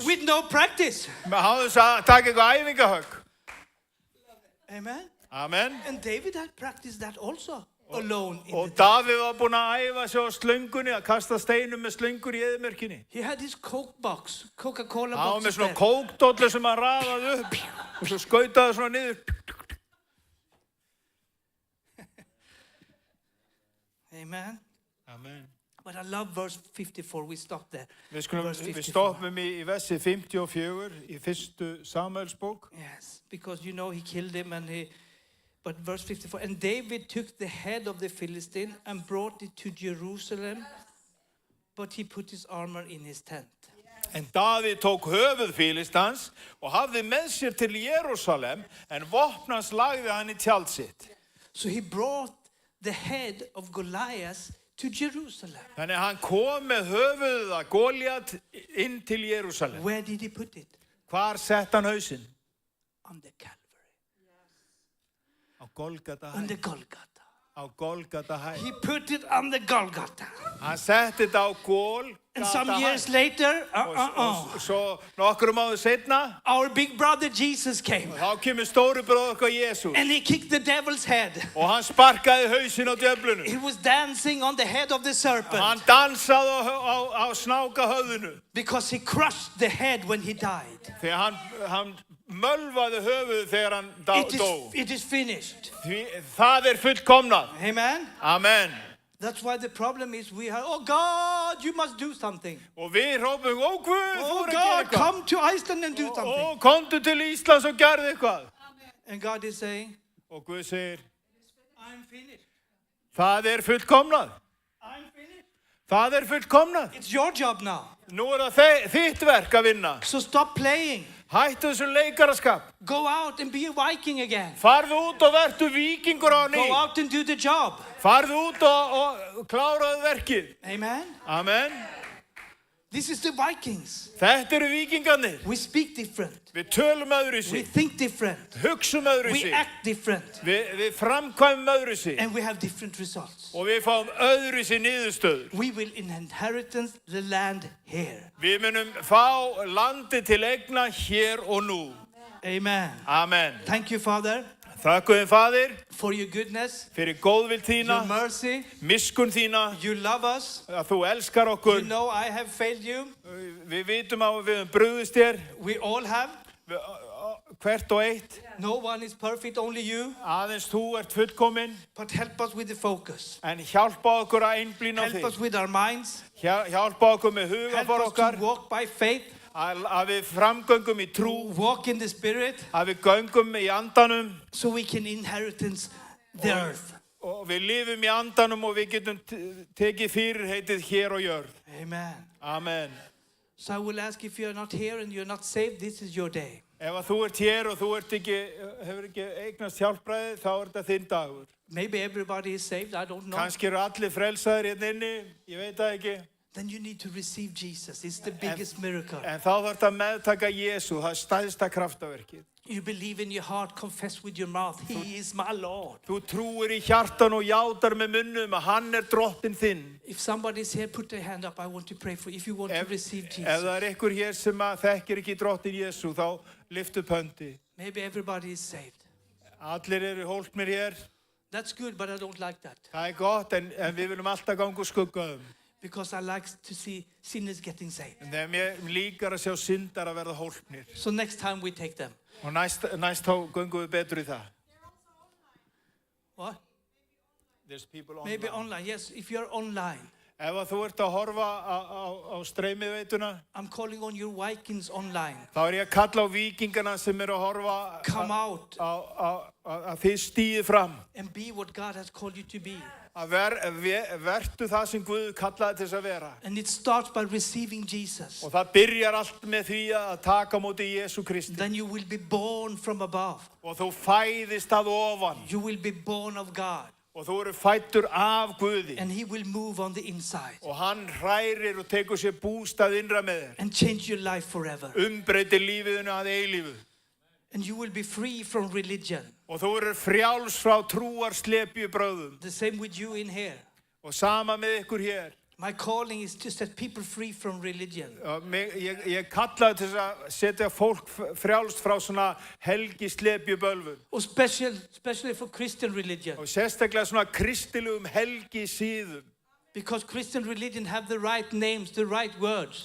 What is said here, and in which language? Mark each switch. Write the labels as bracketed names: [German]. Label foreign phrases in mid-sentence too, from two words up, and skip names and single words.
[English] With no practice. [Icelandic] Með háðum að taka eitthvað æfingahögg. [English] Amen. [Icelandic] Amen. [English] And David had practiced that also. Alone in [Icelandic] Og [English] the [Icelandic] Davíð var búinn að æfa sig á slöngunni, að kasta steinum með slöngur í eyðimörkinni. [English] He had his Coke box, Coca-Cola [Icelandic] Hann var [English] box. [Icelandic] með svona kókdollu sem hann raðaði upp og svo skautaði svona niður. [English] Amen. [Icelandic] Amen. [English] But I love verse 54. We stop there. [Icelandic] Við stoppum í versi 54 í fyrstu Samuelsbók. [English] Yes, because you know he killed him but verse 54, and David took the head of the Philistine and brought it to Jerusalem, but he put his armor in his tent. [Icelandic] En Davíð tók höfuð Fílistans og hafði með sér til Jerúsalem, en vopnans lagði hann í tjald sitt. [English] So he brought the head of Goliath to Jerusalem. [Icelandic] Þannig hann kom með höfuðið að Goliat inn til Jerúsalem. [English] Where did he put it? [Icelandic] Hvar sett hann hausinn? [English] On the Calvary. [Icelandic] Á Golgata. [English] On the Golgotha. [Icelandic] Á á Golgata hæð. [English] He put it on the Golgotha. [Icelandic] Hann setti þetta á Golgata [English] And some [Icelandic] hæð. [English] years later, [Icelandic] Og svo nokkrum áður seinna, [English] our big brother Jesus came. [Icelandic] þá kemur stóri bróðir okkar Jesús. [English] And he kicked the devil's head. [Icelandic] Og hann sparkaði hausinn á djöflunum. [English] He was dancing on the head of the serpent. [Icelandic] Hann dansaði á snáka höfðinu. [English] Because he crushed the head when he died. [Icelandic] Þegar hann mölvaði höfuð þegar hann dó. [English] It is finished. [Icelandic] Það fullkomnað. [English] Amen. [Icelandic] Amen. [English] That's why the problem is we have, oh God, you must do something. [Icelandic] Og við hrópum, ó Guð, þú [English] Oh [Icelandic] er að gera [English] God, [Icelandic] eitthvað. [English] come to Iceland and do something. [Icelandic] Ó, komdu til Íslands og gerðu eitthvað. [English] And God is saying, [Icelandic] Og Guð segir, [English] I'm finished. [Icelandic] það fullkomnað. [English] I'm finished. [Icelandic] Það fullkomnað. [English] It's your job now. [Icelandic] Nú það þitt verk að vinna. [English] So stop playing. [Icelandic] Hættu þessum leikaraskap. [English] Go out and be a Viking again. [Icelandic] Farðu út og vertu víkingur á ný. [English] Go out and do the job. [Icelandic] Farðu út og kláraðu verkið. [English] Amen. [Icelandic] Amen. [English] This is the Vikings. [Icelandic] Þetta víkingarnir. [English] We speak different. [Icelandic] Við tölum [English] We [Icelandic] öðruvísi. [English] think different. [Icelandic] Hugsum [English] We [Icelandic] öðruvísi. [English] act different. [Icelandic] Við framkvæmum öðruvísi. [English] And we have different results. [Icelandic] Og við fáum öðruvísi niðurstöður. [English] We will inherit the land here. [Icelandic] Við munum fá landi til eigna hér og nú. [English] Amen. [Icelandic] Amen. [English] Thank you, Father, [Icelandic] Þakkuðum Faðir [English] for your goodness, [Icelandic] fyrir góðvild þína, [English] your mercy. [Icelandic] miskun þína, [English] You love us. [Icelandic] að þú elskar okkur. [English] You know I have failed you. [Icelandic] Við vitum að við höfum brugðist þér, [English] We all have. [Icelandic] hvert og eitt. [English] No one is perfect, only you. [Icelandic] Aðeins þú ert fullkominn, [English] But help us with the focus. [Icelandic] en hjálpa okkur að einblína á [English] Help us [Icelandic] þig. [English] with our minds. [Icelandic] Hjálpa okkur með [English] Help [Icelandic] hugafar [English] us to [Icelandic] okkar, [English] walk by faith. [Icelandic] að við framgöngum í trú, [English] Walk in the Spirit [Icelandic] að við göngum í andanum [English] so we can inherit the earth. [Icelandic] og við lifum í andanum og við getum tekið fyrirheitið hér og jörð. [English] Amen. [Icelandic] Amen. [English] So I will ask, if you are not here and you're not saved, this is your day. [Icelandic] Ef að þú ert hér og þú hefur ekki eignast hjálpræði, þá er þetta þinn dagur. [English] Maybe everybody is saved, I don't know. [Icelandic] Kannski eru allir frelsaðir hérna inni, ég veit það ekki. [English] Then you need to receive Jesus. It's the biggest miracle. [Icelandic] En þá þarf þetta að meðtaka Jesú, það er stærsta kraftaverkið. [English] You believe in your heart, confess with your mouth, He is my Lord. [Icelandic] Þú trúir í hjartan og játar með munnum að hann er drottinn þinn. [English] If somebody is here, put their hand up. I want to pray for you. If you want to receive [Icelandic] Ef [English] Jesus. [Icelandic] það er ykkur hér sem að þekkir ekki drottinn Jesú, þá lyft upp höndi. [English] Maybe everybody is saved. [Icelandic] Allir eru hólpnir hér. [English] That's good, but I don't like that. [Icelandic] Það er gott, en við viljum alltaf ganga úr skuggaðum. [English] Because I like to see sinners getting saved. [Icelandic] En þegar mér líkar að sjá syndar að verða hólpnir. [English] So next time we take them. [Icelandic] Og næst þá göngum við betur í það. [English] What? There's people Maybe online. Yes, if you're online. [Icelandic] Ef að þú ert að horfa á streymiveituna, [English] I'm calling on your Vikings online. [Icelandic] þá er ég að kalla á víkingana sem eru að horfa [English] Come out [Icelandic] að þið stíði fram. [English] and be what God has called you to be. [Icelandic] Að vertu það sem Guð kallaði til þess að vera. [English] And it starts by receiving Jesus. [Icelandic] Og það byrjar allt með því að taka á móti Jesú Kristi. [English] Then you will be born from above. [Icelandic] Og þú fæðist að ofan. [English] You will be born of God. [Icelandic] Og þú eru fæddur af Guði. [English] And He will move on the inside. [Icelandic] Og hann hrærir og tekur sér bústað innra með þér. [English] And change your life forever. [Icelandic] Umbreytir lífiðinu að eilífu. [English] And you will be free from religion. [Icelandic] Og þú eru frjáls frá trúarslepju bröðum. [English] The same with you in here. [Icelandic] Og sama með ykkur hér. [English] My calling is to set people free from religion. [Icelandic] Ég kallaði til að setja fólk frjálst frá svona helgislepju bölvun. [English] Or especially for Christian religion. [Icelandic] Og sérstaklega svona kristilegum helgisíðum. [English] Because Christian religion have the right names, the right words.